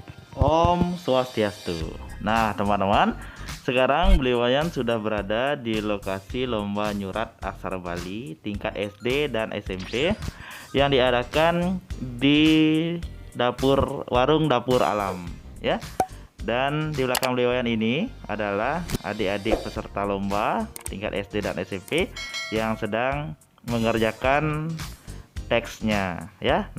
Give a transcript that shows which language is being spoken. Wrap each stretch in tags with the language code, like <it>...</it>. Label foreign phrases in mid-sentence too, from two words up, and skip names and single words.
<ban>Om Swastiastu.</ban> <id>Nah, teman-teman, sekarang beliau Wayan sudah berada di lokasi lomba nyurat aksara Bali tingkat SD dan SMP yang diadakan di warung dapur alam, ya. Dan di belakang beliau Wayan ini adalah adik-adik peserta lomba tingkat SD dan SMP yang sedang mengerjakan teksnya, ya.</id>